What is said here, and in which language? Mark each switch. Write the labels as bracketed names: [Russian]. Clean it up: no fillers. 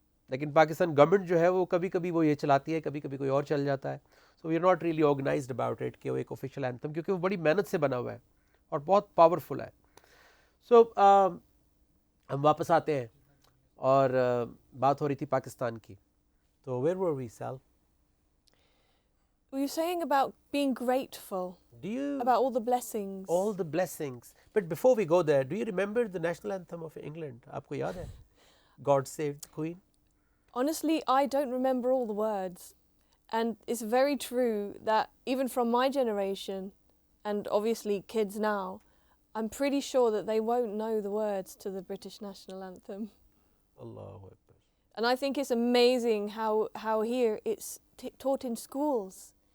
[Urdu] لیکن پاکستان گورنمنٹ جو ہے وہ کبھی کبھی وہ یہ چلاتی ہے، کبھی کبھی کوئی اور چل جاتا ہے. [English] so we are not really organized about it [Urdu] کہ وہ ایک آفیشیل اینتھم، کیونکہ وہ بڑی محنت سے بنا ہوا ہے اور بہت پاورفل ہے. سو ہم واپس آتے ہیں، اور بات ہو رہی تھی پاکستان کی. [English] تو where were we still? Were you saying about being grateful, Do you about all the blessings? all the blessings? But before we go there, do you remember the national anthem of England? [Urdu] آپ کو یاد ہے God Save the Queen? [English] Honestly, I don't remember all the words. And it's very true that even from my generation, and obviously kids now, I'm pretty sure that they won't know the words to the British national anthem. [Arabic] Allahu Akbar. [English] And I think it's amazing how here it's taught in schools.